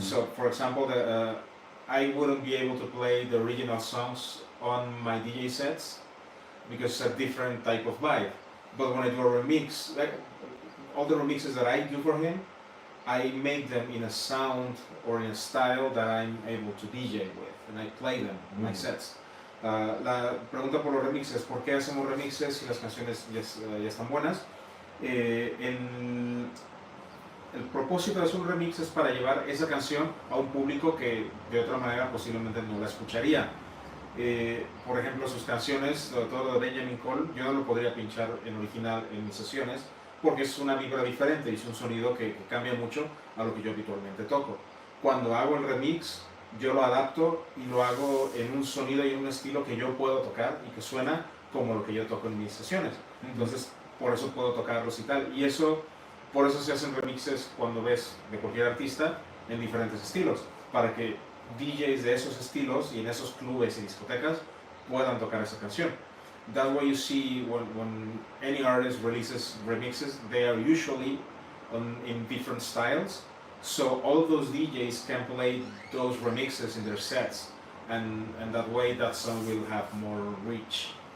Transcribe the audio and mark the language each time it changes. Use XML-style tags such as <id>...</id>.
<en>So, for example, I wouldn't be able to play the original songs on my DJ sets because it's a different type of vibe. But when I do a remix, like all the remixes that I do for him, I make them in a sound or in a style that I'm able to DJ with, and I play them in my sets.</en> <es>La pregunta por los remixes, ¿por qué hacemos remixes si las canciones ya están buenas? El propósito de hacer un remix es para llevar esa canción a un público que de otra manera posiblemente no la escucharía. Por ejemplo, sus canciones, sobre todo de Benjamin Koll, yo no lo podría pinchar en original en mis sesiones porque es una vibra diferente y es un sonido que cambia mucho a lo que yo habitualmente toco. Cuando hago el remix, yo lo adapto y lo hago en un sonido y en un estilo que yo puedo tocar y que suena como lo que yo toco en mis sesiones. Entonces, por eso puedo tocarlos y tal. Y eso, por eso se hacen remixes cuando ves de cualquier artista en diferentes estilos, para que DJs de esos estilos y en esos clubes y discotecas puedan tocar esa canción.</es> <en>That way you see when any artist releases remixes, they are usually in different styles. So all of those DJs can play those remixes in their sets, and that way that song will have more reach.</en>